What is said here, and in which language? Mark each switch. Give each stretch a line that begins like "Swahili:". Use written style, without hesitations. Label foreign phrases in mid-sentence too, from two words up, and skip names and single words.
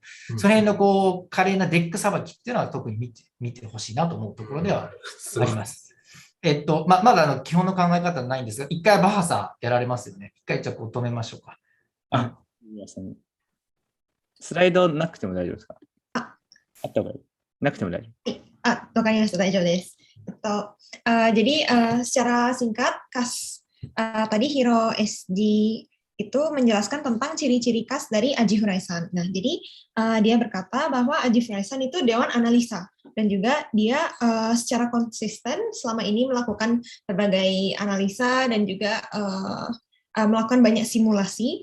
Japanese: その辺の華麗なデックさばきっていうのは特に見てほしいなと思うところではあります。まだ基本の考え方はないんですが、一回バハサやられますよね。一回じゃあ止めましょうか。スライドなくても大丈夫ですか？あった方がいい。なくても大丈夫。わかりました。大丈夫です。
Indonesian: Jadi secara singkat, tadi Hiro SD itu menjelaskan tentang ciri-ciri khas dari Aji Furaisan. Nah, jadi dia berkata bahwa Aji Furaisan itu dewan analisa dan juga dia secara konsisten selama ini melakukan berbagai analisa dan juga melakukan banyak simulasi.